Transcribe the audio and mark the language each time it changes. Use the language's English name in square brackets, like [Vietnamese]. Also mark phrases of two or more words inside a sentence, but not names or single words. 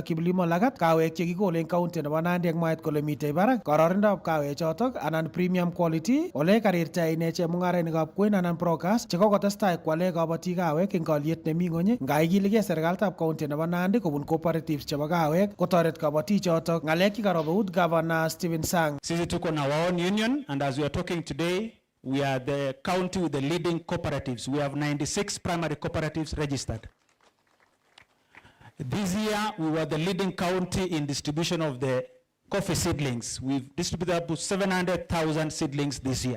[Kalenjin] Kiplimo Lagat kawek chekikole eng county nebo Nandi ak mwaet kole mitei barak kororonindab kawek chotok anan [English] premium quality [Kalenjin] ole karirta ine chemung'arainikab kwen anan brokers chekokotestai kwale kabatik kawek eng kalyet nemi ng'ony ngaikiligei serikalitab county nebo Nandi kobun cooperatives chebo kawek kotoret kabatik chotok. Ng'alek chekarob eut Governor Stephen Sang. [Swahili] Sisi tuko na [English] our own union and as we are talking today we are the county with the leading cooperatives. We have 96 primary cooperatives registered. This year, we were the leading county in distribution of the coffee seedlings. We've distributed up to 700,000 seedlings this year.